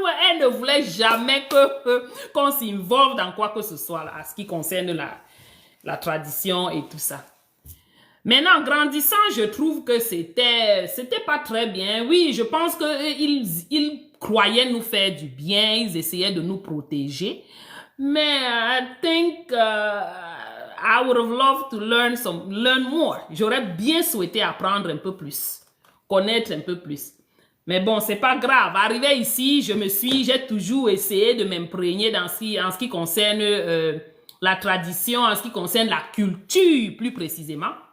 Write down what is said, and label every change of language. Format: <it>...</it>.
<fr>Elle ne voulait jamais qu'on s'involve dans quoi que ce soit là, à ce qui concerne la tradition et tout ça. Maintenant, grandissant, je trouve que c'était pas très bien. Oui, je pense qu'ils croyaient nous faire du bien, ils essayaient de nous protéger.</fr> <en>Mais I think I would have loved to learn more.</en> <fr>J'aurais bien souhaité apprendre un peu plus, connaître un peu plus. Mais bon, c'est pas grave. Arrivé ici, j'ai toujours essayé de m'imprégner en ce qui concerne la tradition, en ce qui concerne la culture plus précisément.</fr>